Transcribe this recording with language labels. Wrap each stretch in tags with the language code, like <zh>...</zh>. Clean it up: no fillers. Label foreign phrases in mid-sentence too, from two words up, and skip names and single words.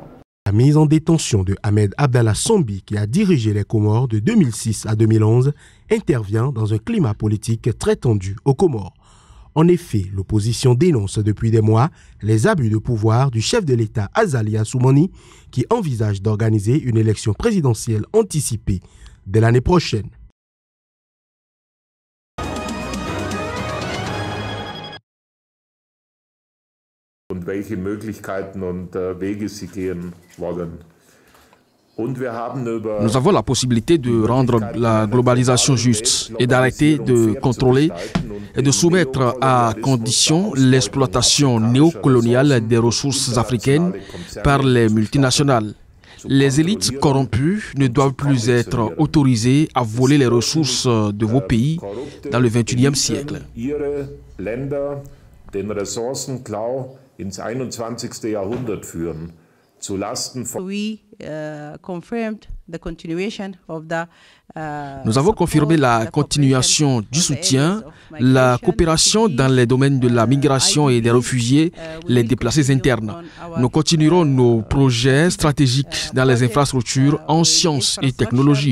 <fr>La mise en détention de Ahmed Abdallah Sambi, qui a dirigé les Comores de 2006 à 2011, intervient dans un climat politique très tendu aux Comores. En effet, l'opposition dénonce depuis des mois les abus de pouvoir du chef de l'État Azali Assoumani, qui envisage d'organiser une élection présidentielle anticipée dès l'année prochaine.</fr> <de>Und welche Möglichkeiten und Wege sie gehen wollen.</de> <fr>Nous avons la possibilité de rendre la globalisation juste et d'arrêter de contrôler et de soumettre à condition l'exploitation néocoloniale des ressources africaines par les multinationales. Les élites corrompues ne doivent plus être autorisées à voler les ressources de vos pays dans le XXIe siècle.</fr> <de>Ins 21. Jahrhundert führen, zu Lasten von...</de> <fr>Nous avons confirmé la continuation du soutien, la coopération dans les domaines de la migration et des réfugiés, les déplacés internes. Nous continuerons nos projets stratégiques dans les infrastructures en sciences et technologies.</fr>